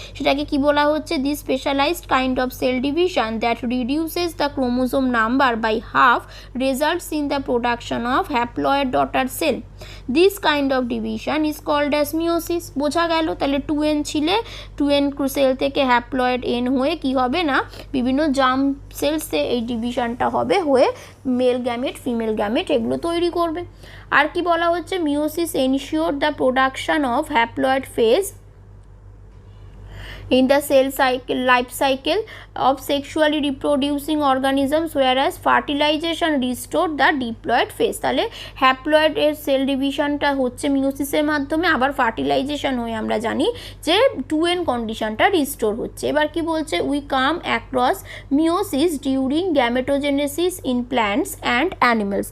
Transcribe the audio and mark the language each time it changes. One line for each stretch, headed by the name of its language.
Bangla: সেটাকে কি বলা হচ্ছে,
English: The specialised kind of cell division that reduces the chromosome number by half results in the production of haploid daughter cell. This kind of division is called as meiosis.
Bangla: বোঝা গেল, তাহলে 2n ছিলে, 2n sell থেকে haploid n হয়ে কি হবে না, বিভিন্ন জার্ম সেলসে এই ডিভিশনটা হবে, হয়ে মেল গ্যামেট ফিমেল গ্যামেট এগুলো তৈরি করবে। আর কি বলা হচ্ছে,
English: Meiosis ensure the production of haploid phase in the cell cycle life cycle of sexually reproducing organisms, whereas fertilization restore the diploid phase।
Bangla: তাহলে হ্যাপ্লয়েড এর সেল ডিভিশনটা হচ্ছে মিওসিসের মাধ্যমে, আবার ফার্টিলাইজেশন হয়ে আমরা জানি যে 2n কন্ডিশনটা রিস্টোর হচ্ছে। এবার কি বলছে,
English: We come across meiosis during gametogenesis in plants and animals.